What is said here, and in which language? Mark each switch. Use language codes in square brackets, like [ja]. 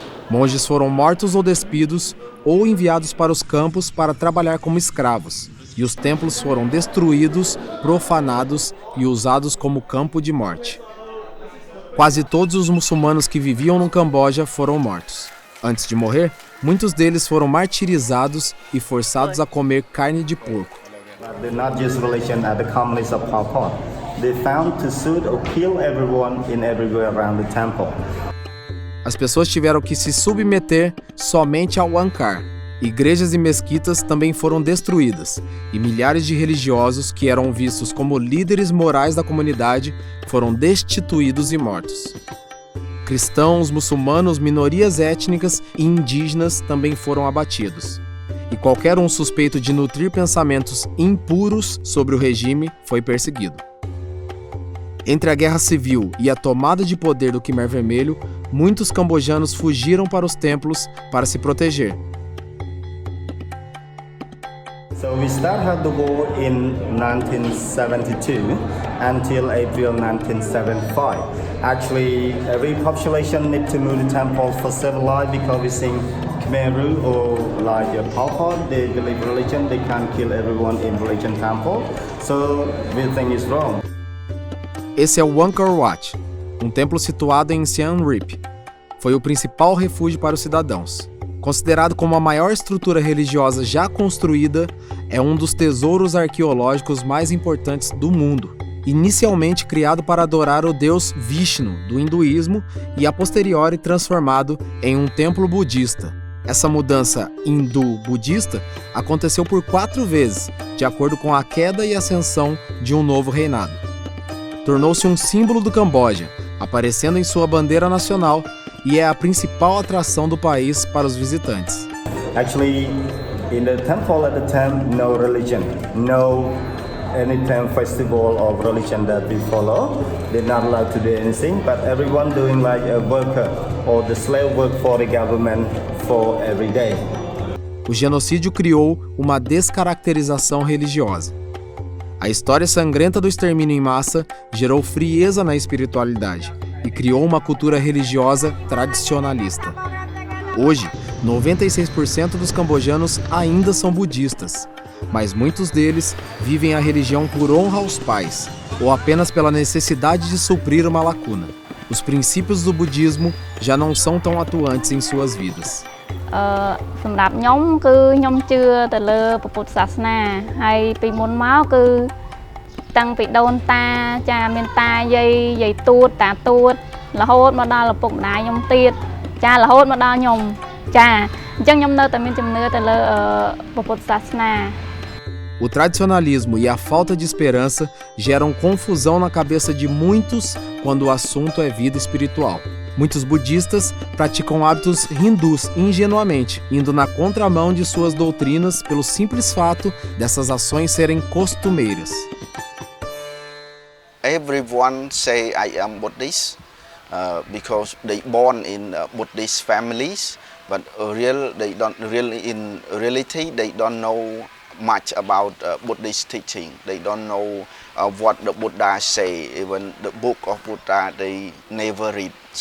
[pt] Monges foram mortos ou despidos ou enviados para os campos para trabalhar como escravos, e os templos foram destruídos, profanados e usados como campo de morte. Quase todos os muçulmanos que viviam no Camboja foram mortos. Antes de morrer, muitos deles foram martirizados e forçados a comer carne de porco. [en] They're not just religion at the communists of Pol Pot. They found to shoot or kill everyone in everywhere around the temple. [pt] As pessoas tiveram que se submeter somente ao Angkar. Igrejas e mesquitas também foram destruídas, e milhares de religiosos que eram vistos como líderes morais da comunidade foram destituídos e mortos. Cristãos, muçulmanos, minorias étnicas e indígenas também foram abatidos. E qualquer um suspeito de nutrir pensamentos impuros sobre o regime foi perseguido. Entre a guerra civil e a tomada de poder do Khmer Vermelho, muitos cambojanos fugiram para os templos para se proteger. [en] So we started the war in 1972 until April 1975. Actually, every population need to move to temple for civil life because we think Khmer Rouge or like Pol Pot, they believe religion, they can't kill everyone in religion temple. So we think it's wrong. [pt] Esse é o Angkor Wat, um templo situado em Siem Reap. Foi o principal refúgio para os cidadãos. Considerado como a maior estrutura religiosa já construída, é um dos tesouros arqueológicos mais importantes do mundo. Inicialmente criado para adorar o deus Vishnu do hinduísmo e a posteriori transformado em um templo budista. Essa mudança hindu-budista aconteceu por 4 vezes, de acordo com a queda e ascensão de um novo reinado. Tornou-se um símbolo do Camboja, aparecendo em sua bandeira nacional, e é a principal atração do país para os visitantes. [en] Actually, in the temple at the time, no religion, no anytime festival of religion that we follow. They're not allowed to do anything, but everyone doing like a worker or the slave work for the government for every day. [pt] O genocídio criou uma descaracterização religiosa. A história sangrenta do extermínio em massa gerou frieza na espiritualidade e criou uma cultura religiosa tradicionalista. Hoje, 96% dos cambojanos ainda são budistas, mas muitos deles vivem a religião por honra aos pais, ou apenas pela necessidade de suprir uma lacuna. Os princípios do budismo já não são tão atuantes em suas vidas. [km] សម្រាប់ខ្ញុំគឺខ្ញុំជឿទៅលើពុទ្ធសាសនាហើយពីមុនមកគឺតាំងពីដូនតាចាមានតាយាយទួតតាទួតរហូតមកដល់ឪពុកម្ដាយខ្ញុំទៀតចារហូតមកដល់ខ្ញុំចាអញ្ចឹងខ្ញុំនៅតែមានជំនឿទៅលើពុទ្ធសាសនា [pt] O tradicionalismo e a falta de esperança geram confusão na cabeça de muitos quando o assunto é vida espiritual. Muitos budistas praticam hábitos hindus ingenuamente, indo na contramão de suas doutrinas pelo simples fato dessas ações serem costumeiras. [en] Everyone say I am Buddhist because they born in Buddhist families, but they don't really in reality they don't know much about Buddhist teaching. They don't know what the Buddha say. Even the book of Buddha they never read.